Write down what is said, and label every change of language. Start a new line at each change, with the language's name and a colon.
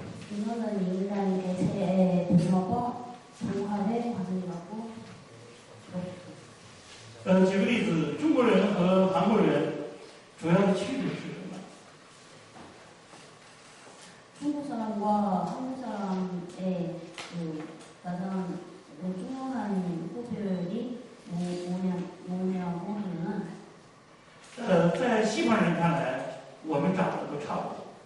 Korean: 문화는 인간 개체의 분화와 통합의 과정이라고
Chinese: 举个例子，中国人和韩国人主要的区别是什么？
Korean: 중국 사람과 한국 사람의 가장 중요한 구별이 뭐냐고 하면은
Chinese: 在西方人看来，我们长得都差不多。